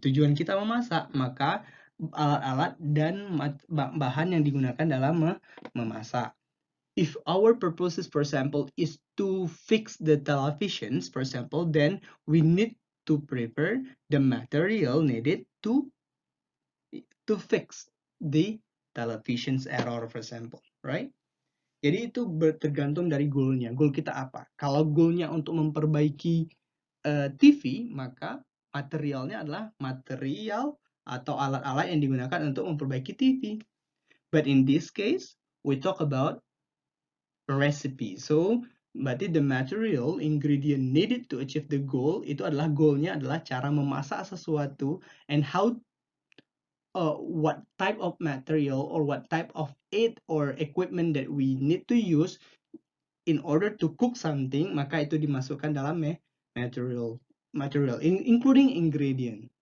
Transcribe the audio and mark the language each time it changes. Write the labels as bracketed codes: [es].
[id] Tujuan kita memasak, maka alat-alat dan bahan yang digunakan dalam memasak. [en] If our purpose, for example, is to fix the televisions, for example, then we need to prepare the material needed to fix the television's error, for example, right? [id] Jadi itu tergantung dari goalnya. Goal kita apa? Kalau goalnya untuk memperbaiki TV, maka materialnya adalah material atau alat-alat yang digunakan untuk memperbaiki TV. [en] But in this case, we talk about recipe. So, berarti the material ingredient needed to achieve the goal [id] itu adalah goalnya adalah cara memasak sesuatu [en] and how what type of material or what type of aid or equipment that we need to use in order to cook something, [id] maka itu dimasukkan dalam material, [en] including ingredient.